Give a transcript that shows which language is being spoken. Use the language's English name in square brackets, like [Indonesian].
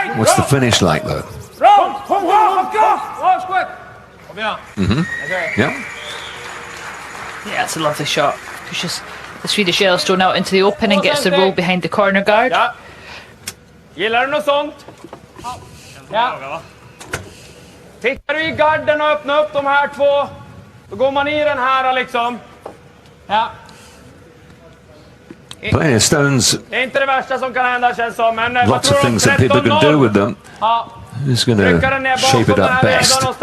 [English] What's the finish like though? Yeah. Yeah, it's a lovely shot. Pushes the Swedish Yellowstone out into the open and gets the roll behind the corner guard. [Swedish] Gillar du något sånt? Ja. Tittar du i garden och öppnar upp de här 2, då går man i den här liksom. Ja. [English] Playing stones. [Swedish] Det är inte det värsta som kan hända, känns som, men [English] lots of things that people can do with them. Who's going to shape it up best?